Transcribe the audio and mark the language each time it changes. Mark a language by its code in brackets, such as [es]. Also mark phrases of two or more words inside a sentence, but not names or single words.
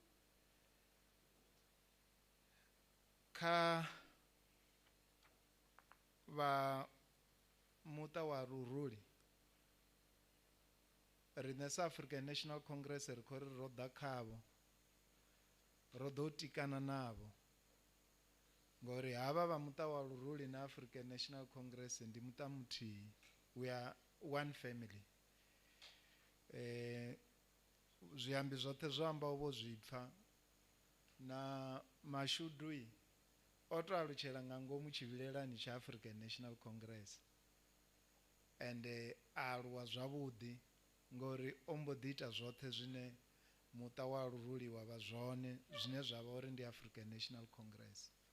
[ve] Kha vha muṱa wa Luruli, riṋe South African National Congress ri khou ri ro ḓa khavho, ro ḓo tikana navho ngori havha vha muṱa wa Luruli na African National Congress ndi muṱa muthihi, [en] we are one family. [ve] Zwiambi zwoṱhe zwo ambaho vho zwipfa, na Mashudu o to alutshela nga ngomu tshivhilelani tsha African National Congress, ende a aluwa zwavhuḓi ngori o mbo ḓi ita zwoṱhe zwine muṱa wa Luruli wa vha zwone, zwine zwa vha uri ndi African National Congress.